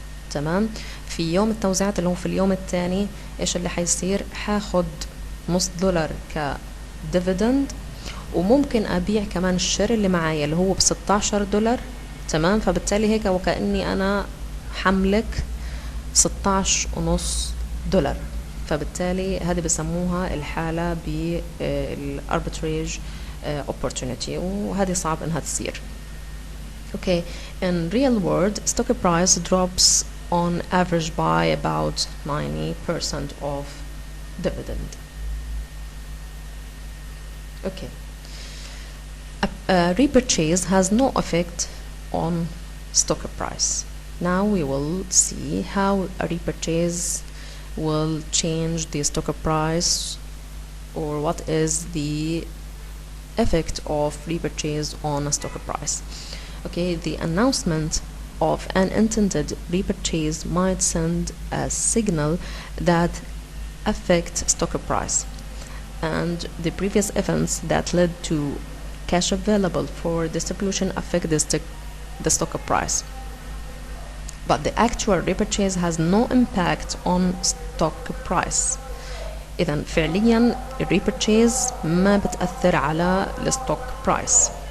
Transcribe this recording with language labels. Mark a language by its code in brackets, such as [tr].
[ar] تمام، في يوم التوزيعات اللي هو في اليوم الثاني إيش اللي حيصير؟ حاخد $0.5 كديفيدند، وممكن أبيع كمان الشير اللي معايا اللي هو $16. تمام، فبالتالي هيك وكأني أنا حملك $16.5. فبالتالي هذه بسموها الحالة بالarbitrage opportunity، وهذه صعب انها تصير. [en] Okay, in real world stock price drops on average by about 90% of dividend. Okay, a repurchase has no effect on stock price. Now we will see how a repurchase will change the stock price, or what is the effect of repurchase on a stock price. Okay, the announcement of an intended repurchase might send a signal that affect stock price, and the previous events that led to cash available for distribution affect the stock price. But the actual repurchase has no impact on stock price. [ar] إذن فعليا repurchase ما بتأثر على الstock price.